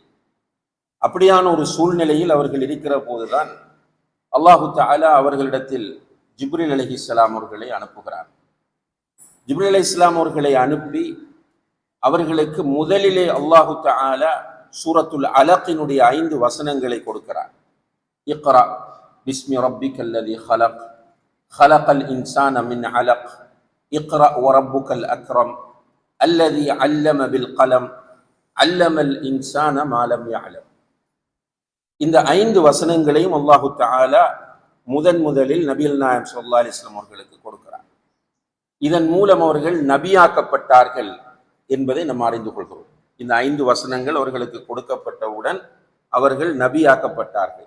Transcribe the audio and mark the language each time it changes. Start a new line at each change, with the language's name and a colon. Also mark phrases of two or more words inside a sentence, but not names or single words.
Tamil: அப்படியான ஒரு சூழ்நிலையில் அவர்கள் இருக்கிற போதுதான்
Arabic: الله تعالى
Tamil: அவர்களிடத்தில்
Arabic: جبريل عليه السلام
Tamil: அவர்களை அனுப்புகிறார்.
Arabic: جبريل عليه السلام
Tamil: அவர்களை அனுப்பி அவர்களுக்கு முதலிலே
Arabic: الله تعالى
Tamil: சூரத்துல் அலக்கினுடைய 5 வசனங்களை கொடுக்கிறார்.
Arabic: اقرأ باسم ربك الذي خلق خلق الإنسان من علق اقرأ وربك الأكرم الذي علم بالقلم علم الإنسان ما لم يعلم.
Tamil: இந்த 5 வசனங்களையும்
Arabic: الله تعالى
Tamil: முதலில் நபிகள் நாயகம்
Arabic: صلى الله عليه وسلم
Tamil: அவர்களுக்கு கொடுக்கிறார். இதன் மூலம் அவர்கள் நபியாக்கப்பட்டார்கள் என்பதை நாம் அறிந்து கொள்கிறோம். இந்த 5 வசனங்கள் அவர்களுக்கு கொடுக்கப்பட்டவுடன் அவர்கள் நபியாக்கப்பட்டார்கள்.